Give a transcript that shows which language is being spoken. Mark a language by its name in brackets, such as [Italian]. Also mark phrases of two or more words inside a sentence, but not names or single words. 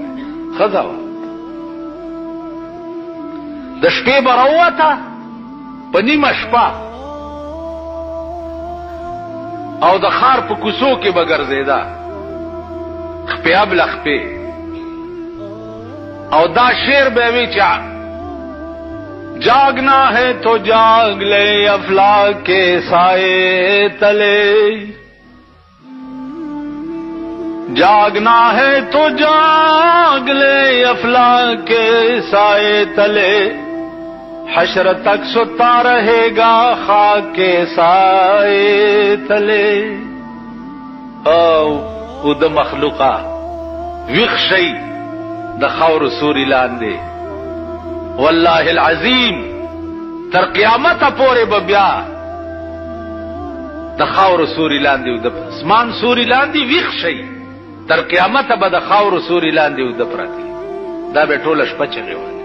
[Pashto] ښځه وه، د شپې به راووته په نیمه شپه او د ښار په کوڅو کې به ګرځېده، خپې ابله خپې، او دا شعر به وی چې [Urdu] جاگنا ہے تو جاگ لے افلاک کے سائے تلے، جاگنا ہے تو جاگ لے افلاک کے سائے تلے، حشر تک ستا رہے گا خاک کے سائے تلے. [Pashto] او د مخلوقا ویښ شئ د خاورو سوري لاندې، [Arabic] والله العظیم [Pashto] تر قیامته پورې به بیا د خاورو سوري لاندې او د اسمان سوري لاندې ویښ شئ، تر قیامته به د خاورو سوري لاندې او د پرتې، دا به ټوله شپه چغې وایي.